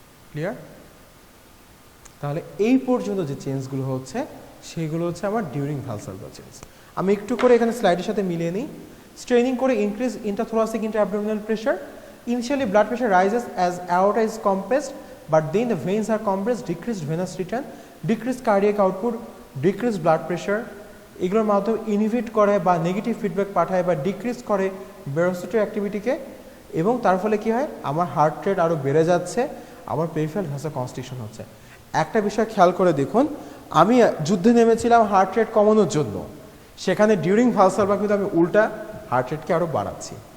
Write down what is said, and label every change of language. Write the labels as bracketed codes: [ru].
[bn] Clear? তাহলে এই পর্যন্ত যে চেঞ্জগুলো হচ্ছে সেগুলো হচ্ছে আমার ডিউরিং ভালসালভা চেঞ্জ। আমি একটু করে এখানে স্লাইডের সাথে মিলিয়ে নিই। স্ট্রেনিং করে increase ইন্ট্রাথোরাসিক ইন্ট্রাঅ্যাবডোমিনাল pressure. [en] Initially blood pressure rises as aorta is compressed, but then the veins are compressed, decreased venous return, decreased cardiac output, decreased blood pressure. [bn] এগুলোর মাধ্যমে ইনহিবিট করে বা নেগেটিভ ফিডব্যাক পাঠায় বা ডিক্রিজ করে ব্যারোসিটার অ্যাক্টিভিটিকে, এবং তার ফলে কি হয়? আমার হার্ট রেট আরও বেড়ে যাচ্ছে, আমার পেরিফেরাল ভ্যাসো কনস্ট্রিকশন হচ্ছে। একটা বিষয় খেয়াল করে দেখুন, আমি যুদ্ধে নেমেছিলাম হার্ট রেট কমানোর জন্য, সেখানে ডিউরিং ভালসালভা কিন্তু আমি উল্টা হার্ট রেটকে আরও বাড়াচ্ছি।